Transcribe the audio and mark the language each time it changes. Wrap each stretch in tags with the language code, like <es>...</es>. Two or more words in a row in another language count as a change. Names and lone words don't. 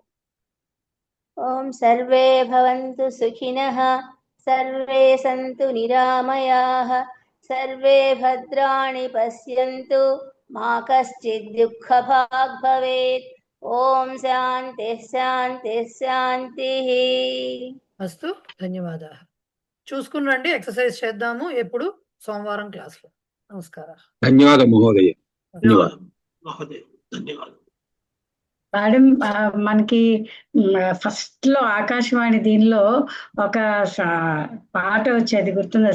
<sa>ओम सर्वे भवन्तु सुखिनः, सर्वे सन्तु निरामयाः, सर्वे भद्राणि पश्यन्तु, मा कश्चित् दुःखभाग् भवेत्। ओम शान्तिः शान्तिः शान्तिः। అస్తు.</sa> <te>ధన్యవాదాలు. చూసుకుని రండి. ఎక్సర్సైజ్ చేద్దాము. ఎప్పుడు? సోమవారం క్లాస్లో. నమస్కారం.</te> <sa>ధన్యవాదం మహోదయ. ధన్యవాదం మహోదయ. ధన్యవాదాలు</sa> <te>మేడం. మనకి ఫస్ట్ లో ఆకాశవాణి దీనిలో ఒక పాట వచ్చేది గుర్తుందా?</te>